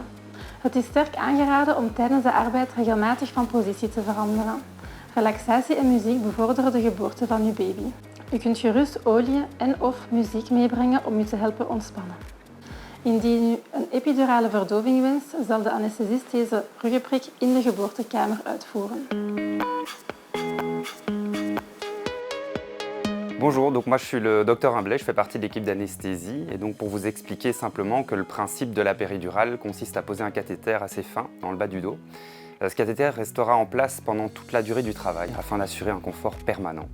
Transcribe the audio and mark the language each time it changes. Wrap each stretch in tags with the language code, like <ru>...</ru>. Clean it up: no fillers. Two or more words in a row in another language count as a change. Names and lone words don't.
<nl>Het is sterk aangeraden om tijdens de arbeid regelmatig van positie te veranderen. Relaxatie en muziek bevorderen de geboorte van uw baby. U kunt gerust olie en/of muziek meebrengen om u te helpen ontspannen. Indien u een epidurale verdoving wenst, zal de anesthesist deze ruggenprik in de geboortekamer uitvoeren.</nl> <fr>Bonjour, donc moi je suis le docteur Humblet, je fais partie de l'équipe d'anesthésie et donc pour vous expliquer simplement que le principe de la péridurale consiste à poser un cathéter assez fin dans le bas du dos. Ce cathéter restera en place pendant toute la durée du travail afin d'assurer un confort permanent.</fr>